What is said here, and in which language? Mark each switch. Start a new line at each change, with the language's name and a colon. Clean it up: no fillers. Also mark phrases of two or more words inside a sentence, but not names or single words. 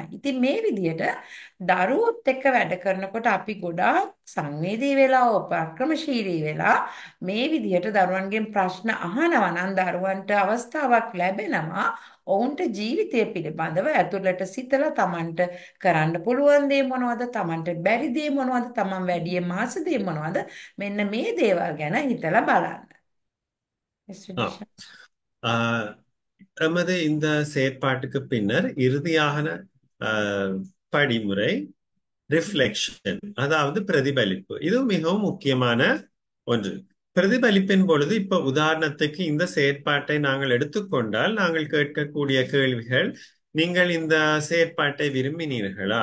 Sinhala: ඉතින් මේ විදිහට දරුවොත් එක්ක වැඩ කරනකොට අපි ගොඩාක් සංවේදී වෙලා උපක්‍රමශීලී වෙලා මේ විදිහට දරුවන්ගෙන් ප්‍රශ්න අහනවා නම් දරුවන්ට අවස්ථාවක් ලැබෙනවා ඔවුන්ට ජීවිතය පිළිබඳව ඇතුළට සිතලා Tamanට කරන්න පුළුවන් දේ මොනවද? Tamanට බැරි දේ මොනවද? Taman වැඩියෙන් මාස දේ මොනවද? මෙන්න මේ දේවල් ගැන හිතලා බලන්න.
Tamil: எமது இந்த செயற்பாட்டுக்கு பின்னர் இறுதியான படிமுறை ரிஃப்ளெக்ஷன், அதாவது பிரதிபலிப்பு. இது மிகவும் முக்கியமான ஒன்று. பிரதிபலிப்பின் பொழுது இப்ப உதாரணத்துக்கு இந்த செயற்பாட்டை நாங்கள் எடுத்துக்கொண்டால் நாங்கள் கேட்கக்கூடிய கேள்விகள் நீங்கள் இந்த செயற்பாட்டை விரும்பினீர்களா?